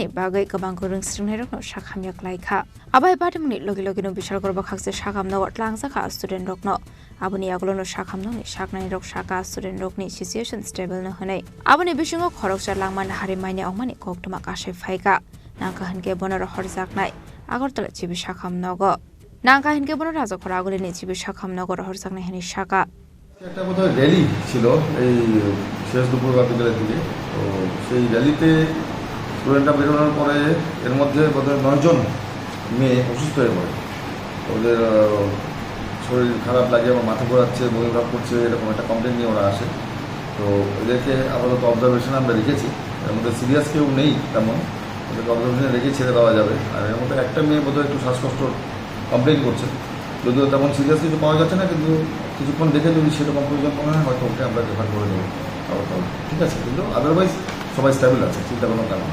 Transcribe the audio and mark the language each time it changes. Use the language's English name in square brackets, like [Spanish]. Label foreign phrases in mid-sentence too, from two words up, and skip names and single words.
[Kok Borok] bagai kabang rengsrengnai rokno sakhami klaika abai party muni logi logino bishalgor bakhakse sakamno tlangzaka student rokno Aboni aglono sakhamno ni saknai rok saka student rok ni [English] situation stable [Kok Borok] no hanai aboni bisingo khoroksa langman harimaini ongmani koktoma kashe phaika nangka hinke bonor horjaknai agartala chibi sakhamnogo nangka hinke bonor raja khoraguli ni chibi sakhamnogo horjaknai hani saka [Bangla] একটা মতো র্যালি ছিল এই শেষ দুপুর বিকেলের দিকে তো সেই র্যালিতে স্টুডেন্টরা বেরোনোর পরে এর মধ্যে বোধহয় 9 জন মেয়ে অসুস্থ হয়ে পড়ে ওদের শরীর খারাপ লাগে বা মাথা ঘোরাচ্ছে বমি ভাব করছে এরকম একটা কমপ্লেন নিয়ে ওরা আসে তো এদেরকে আপাতত অবজারভেশনে আমরা রেখেছি এর মধ্যে সিরিয়াস কেউ নেই তেমন ওদেরকে অবজারভেশনে রেখে ছেড়ে দেওয়া যাবে আর এর মধ্যে একটা মেয়ে বোধহয় একটু শ্বাসকষ্টর কমপ্লেন করছে যদিও তেমন সিরিয়াস কিছু পাওয়া যাচ্ছে না কিন্তু কিছুক্ষণ দেখে যদি সেরকম প্রয়োজন মনে হয় হয়তো ওকে আমরা রেফার করে দেবো ঠিক আছে কিন্তু আদারওয়াইজ সবাই স্টেবল আছে চিন্তা কোনো কারণ